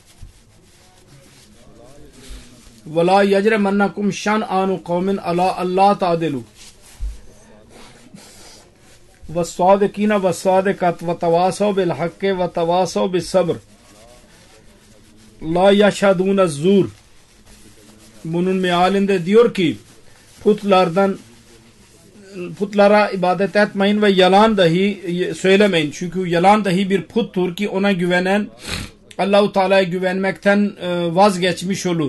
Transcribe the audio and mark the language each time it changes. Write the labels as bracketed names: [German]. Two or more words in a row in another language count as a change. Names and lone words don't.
[Arabic] وَلَا يَجْرِمَنَّكُمْ شَنْآنُ قَوْمٍ عَلَىٰ أَلَّا تَعْدِلُوا وَالصَّادِقِينَ وَالصَّادِقَاتِ وَتَوَاصَوْا بِالْحَقِّ وَتَوَاصَوْا بِالصَّبْرِ لَا يَشْهَدُونَ الزُّورَ. [Turkish] Bunun mealinde diyor ki putlara ibadet etmeyin ve yalan dahi söylemeyin. Çünkü yalan dahi bir puttur ki ona güvenen Allah-u Teala'ya güvenmekten vazgeçmiş olur.